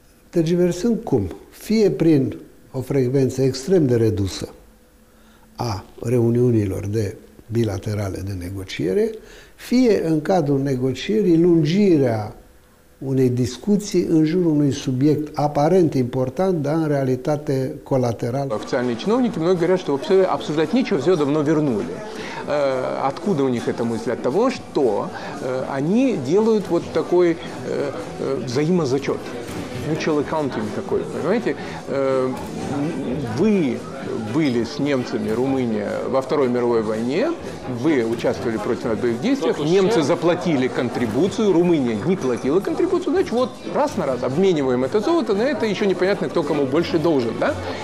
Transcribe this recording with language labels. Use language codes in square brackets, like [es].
[ro] Tergiversând cum? Fie prin o frecvență extrem de redusă a reuniunilor bilaterale de negociere, fie în cadrul negocierii lungirea unei discuții în jurul unui subiect aparent important, dar în realitate colateral. [ru] Официальные чиновники многие говорят, что вообще обсуждать нечего, все давно вернули. Откуда у них эта мысль? От того, что они делают вот такой взаимозачет. [en] Mutual accounting [ru] такой, понимаете? Вы были с немцами, Румыния, во Второй мировой войне, вы участвовали против нас в боевых действиях, немцы заплатили контрибуцию, Румыния не платила контрибуцию, значит, вот раз на раз обмениваем это золото, на это еще непонятно, кто кому больше должен, да?